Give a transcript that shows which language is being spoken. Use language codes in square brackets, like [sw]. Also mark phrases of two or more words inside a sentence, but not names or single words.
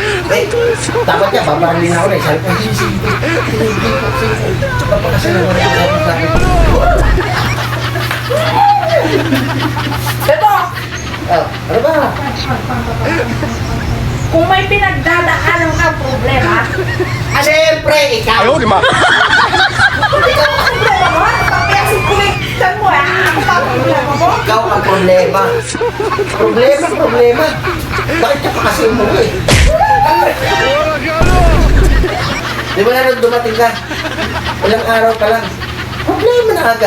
[tl] Eh, dapat niya, babaralin ako na eh. Sabi ko, hindi ko, kapagkasal naman ako sa akin. Ito. Oh, ano ba? Kung may pinagdadaanan kang problema, Siyempre, 哎 ikaw! [zh] 呦我的妈！ [tl] ikaw ang problema mo. Papiyasin ko lang mo ha. Ako pa ang problema mo. Ikaw ang problema. Problema. Bakit ka pa kasi umuwi? Di ba na nung dumating ka? Ilang araw ka lang. Problema na agad.